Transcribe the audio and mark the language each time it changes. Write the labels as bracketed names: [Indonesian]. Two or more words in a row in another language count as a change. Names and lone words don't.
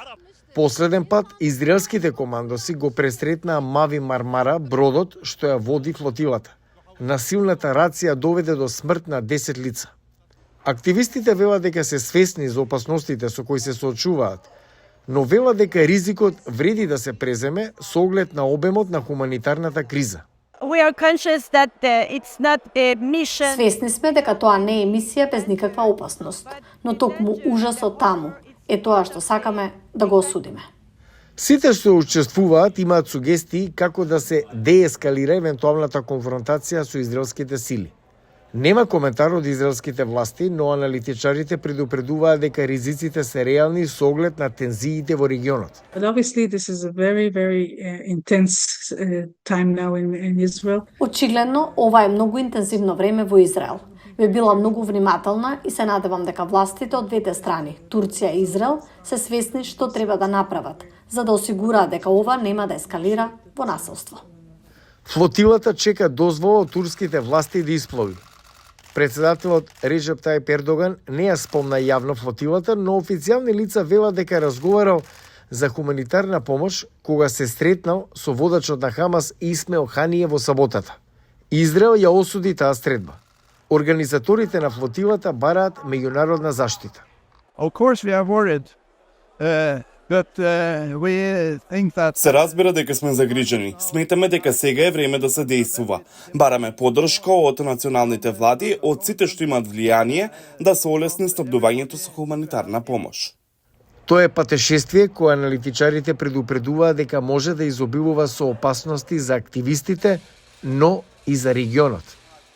[Macedonian] Последен пат израелските командоси го пресретнаа Мави Мармара, бродот што ја води флотилата. Насилната рација доведе до смрт на 10 лица. Активистите велат дека се свесни за опасностите со кои се соочуваат, но велат дека ризикот вреди да се преземе со оглед на обемот на хуманитарната криза. [English] We are conscious that it's not a mission. [Macedonian] Свесни сме дека тоа не е мисија без никаква опасност, но токму ужасот таму е тоа што сакаме да го осудиме. Сите што учествуваат имаат сугестии како да се деескалира евентуалната конфронтација со израелските сили. Нема коментар од израелските власти, но аналитичарите предупредуваат дека ризиците се реални со оглед на тензиите во регионот. [English] But obviously this is a very intense time now in Israel. [Macedonian] Очигледно, ова е многу интензивно време во Израел. Би била многу внимателна и се надевам дека властите од двете страни, Турција и Израел, се свесни што треба да направат, за да осигураат дека ова нема да ескалира во насилство. Флотилата чека дозвола од турските власти да исплови. Председателот Реджеп Тајип Ердоган не ја спомна јавно флотилата, но официјални лица велат дека разговарал за хуманитарна помош кога се сретнал со водачот на Хамас Исмаил Ханија во саботата. Израел ја осуди таа средба. Организаторите на флотилата бараат меѓународна заштита. [English] Of course we are worried, but we think that... [Macedonian] Се разбира дека сме загрижени. Сметаме дека сега е време да се действува. Бараме поддршка од националните влади, од сите што имаат влијание, да се олесни снабдувањето со хуманитарна помош. Тоа е патешествие кое аналитичарите предупредуваат дека може да изобилува со опасности за активистите, но и за регионот.